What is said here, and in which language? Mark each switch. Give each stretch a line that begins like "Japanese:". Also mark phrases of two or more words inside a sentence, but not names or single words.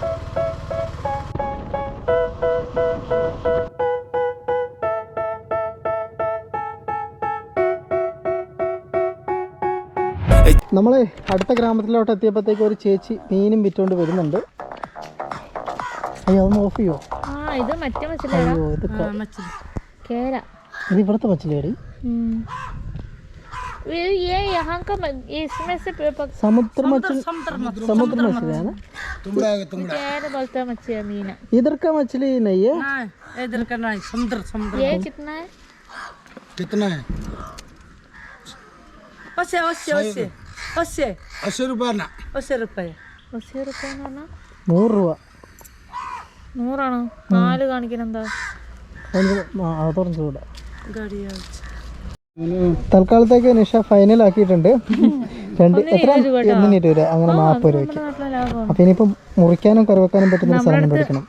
Malayalam: നമ്മൾ അടുത്ത ഗ്രാമത്തിലോട്ട് എത്തിയപ്പോഴത്തേക്ക് ഒരു ചേച്ചി മീനും വിറ്റുകൊണ്ട് വരുന്നുണ്ട്. അയ്യോ അതൊന്ന് ഓഫ് ചെയ്യോ? ഇത് മറ്റേ അയ്യോ ഇത് ഇവിടുത്തെ മച്ചിലേടി.
Hindi: समुद्र मछली है ना? इधर का मछली नहीं है? इधर का नहीं, समुद्र। ये कितना है? कितना है? 80 रुपये ना. 80 रुपये.
Malayalam: 80 रुपये എന്ന് പറഞ്ഞാൽ 100 രൂപ. 100ആണോ? 4 കാണിക്കണം എന്താ? അത് തുറന്നു ചൂടാ. ഗാഡി തൽക്കാലത്തേക്ക് നിഷ ഫൈനൽ ആക്കിയിട്ടുണ്ട്. രണ്ട് എത്ര 1 രൂപ അങ്ങനെ 40 രൂപയ്ക്ക്. അപ്പൊ ഇനിയിപ്പം മുറിക്കാനും കറിവെക്കാനും പറ്റുന്ന ഒരു സാധനം മേടിക്കണം.